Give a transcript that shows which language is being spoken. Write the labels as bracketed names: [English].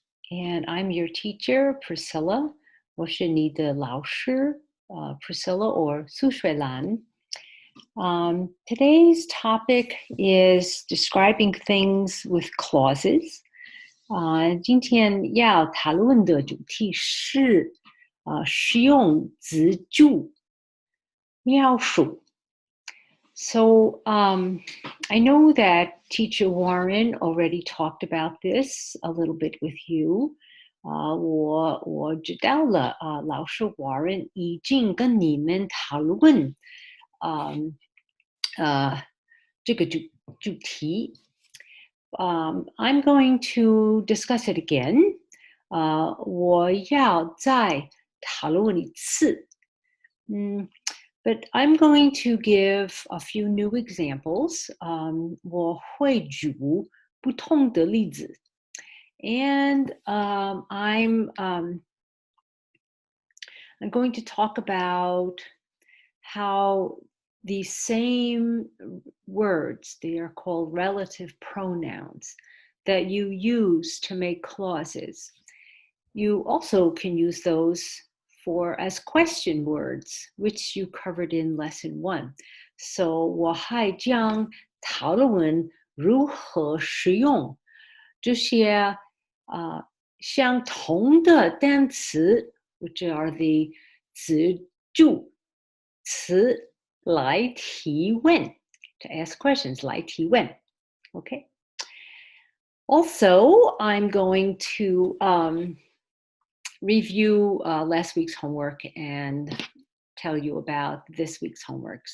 [English] And I'm your teacher, Priscilla. [Chinese] 我是你的老师, Priscilla or 苏水兰. [English] Today's topic is describing things with clauses. [Chinese] 今天要讨论的主题是使用子句描述. [English] So I know that Teacher Warren already talked about this a little bit with you. [Chinese] 我知道了，老师 Warren 已经跟你们讨论这个主题. [English] I'm going to discuss it again. [Chinese] 我要再讨论一次. [English] But I'm going to give a few new examples. [Chinese] 我会举不同的例子. [English] And I'm going to talk about how these same words, they are called relative pronouns, that you use to make clauses. You also can use those as question words, which you covered in lesson 1. [Chinese] So 我还将讨论如何使用这些相同的单词, [English] which are the [Chinese] 子句词来提问, [English] to ask questions, [Chinese] 来提问. [English] Okay. Also, I'm going to review last week's homework and tell you about this week's homework.